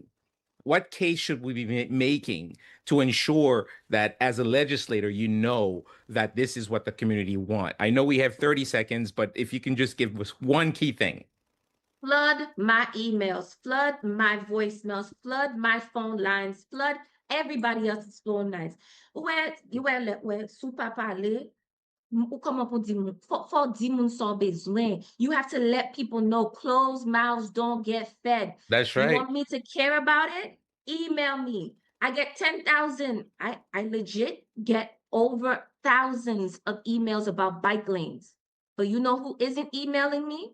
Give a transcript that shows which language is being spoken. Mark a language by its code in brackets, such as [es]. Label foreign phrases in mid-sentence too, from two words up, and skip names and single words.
[en] What case should we be making to ensure that as a legislator, you know that this is what the community want? I know we have 30 seconds, but if you can just give us one key thing. Flood my emails, flood my voicemails, flood my phone lines, flood everybody else's phone lines. [ht] Sou pa pale, ou koman pou di moun? Fò di moun son bezwen. [en] You have to let people know closed mouths don't get fed. That's You right. want me to care about it? Email me. I get 10,000. I legit get over thousands of emails about bike lanes. But you know who isn't emailing me?